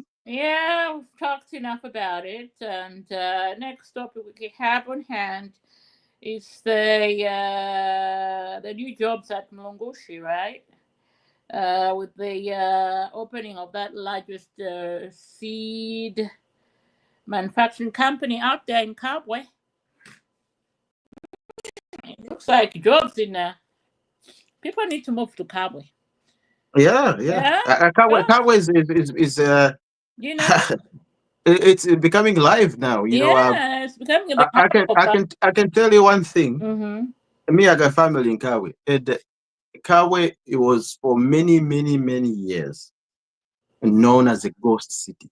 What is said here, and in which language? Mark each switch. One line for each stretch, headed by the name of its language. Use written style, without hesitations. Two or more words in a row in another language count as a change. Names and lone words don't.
English: Yeah, we've talked enough about it. And next topic we have on hand is the new jobs at Mlungushi, right? With the opening of that largest seed manufacturing company out there in Kabwe. It looks like jobs in people need to move to Kabwe. Yeah. Kabwe is You know, it's becoming live now. You know, it's becoming a bit I can tell you one thing. Mm-hmm. Me, I got family in Kabwe. Kabwe, it was for many years known as a ghost city.